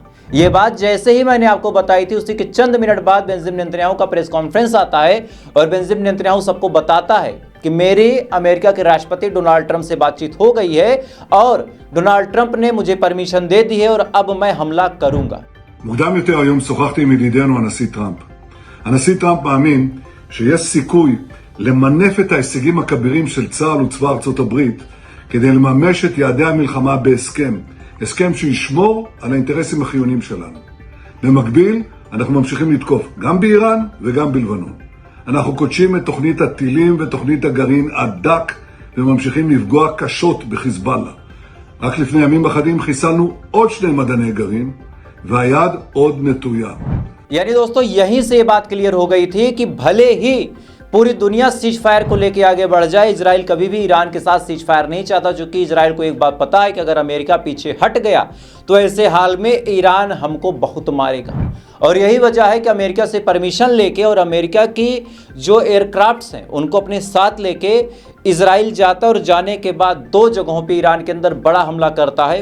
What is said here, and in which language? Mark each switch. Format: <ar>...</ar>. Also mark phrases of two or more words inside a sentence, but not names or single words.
<hi>ये बात जैसे ही मैंने आपको बताई थी उसी के चंद मिनट बाद बेंजामिन नेतन्याहू का</hi> <en>press conference</en> <hi>आता है और बेंजामिन नेतन्याहू सबको बताता है कि मेरी अमेरिका के राष्ट्रपति डोनाल्ड ट्रंप से बातचीत हो गई है और डोनाल्ड ट्रंप ने मुझे परमिशन दे दी है और अब मैं हमला करूंगा।</hi> <he>מוקדם יותר היום שוחחתי עם ידידנו הנשיא טראמפ. הנשיא טראמפ מאמין שיש סיכוי למנף את ההישגים הכבירים של צה"ל וצבא ארצות הברית כדי לממש את יעדי המלחמה בהסכם. הסכם שישמור על האינטרסים החיוניים שלנו. במקביל, אנחנו ממשיכים לתקוף גם באיראן וגם בלבנון. אנחנו קודשים את תוכנית הטילים ותוכנית הגרעין עד דק וממשיכים לפגוע קשות בחיזבאללה. רק לפני ימים אחדים חיסלנו עוד 2 מדעני גרעין והיד עוד נטויה.</he> <hi>यानी दोस्तों, यहीं से ये बात क्लियर हो गई थी कि भले ही पूरी दुनिया</hi> <en>cease fire</en> <hi>को लेकर आगे बढ़ जाए, इजराइल कभी भी ईरान के साथ</hi> <en>cease fire</en> <hi>नहीं चाहता। क्योंकि इजराइल को एक बात पता है कि अगर अमेरिका पीछे हट गया तो ऐसे हाल में ईरान हमको बहुत मारेगा। और यही वजह है कि अमेरिका से परमिशन लेके और अमेरिका की जो एयरक्राफ्ट्स हैं उनको अपने साथ लेके इजराइल जाता है और जाने के बाद 2 जगहों पे ईरान के अंदर बड़ा हमला करता है।</hi>